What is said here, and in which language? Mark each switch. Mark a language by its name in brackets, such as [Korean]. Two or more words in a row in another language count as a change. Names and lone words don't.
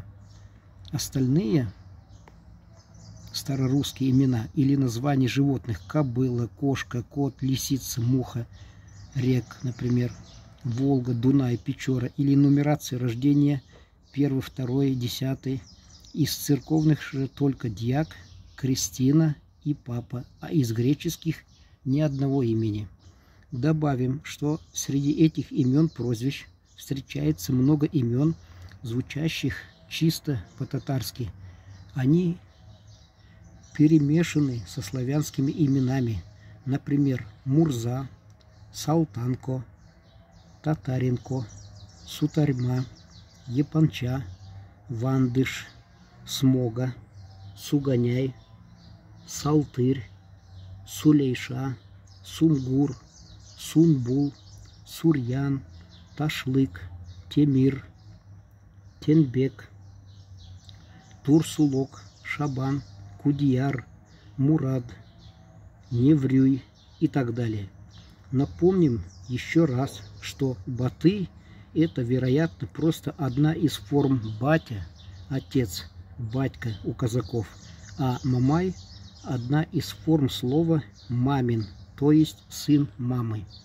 [Russian] Остальные старорусские имена или названия животных — кобыла, кошка, кот, лисица, муха, рек, например, Волга, Дунай, Печора, или нумерация рождения 1, 2, 10, из церковных же только Дьяк, Кристина и Папа, а из греческих ни одного имени. Добавим, что среди этих имен-прозвищ встречается много имен, звучащих чисто по-татарски. Они перемешаны со славянскими именами, например, Мурза, Салтанко, Татаренко, Сутарьма, Епанча, Вандыш, Смога, Суганяй, Салтырь, Сулейша, Сумгур, Сунбул, Сурьян, Ташлык, Темир, Тенбек, Турсулок, Шабан, Кудияр, Мурад, Неврюй и так далее. Напомним еще раз, что Баты — это, вероятно, просто одна из форм батя, отец, батька у казаков, а Мамай — одна из форм слова мамин, то есть сын мамы.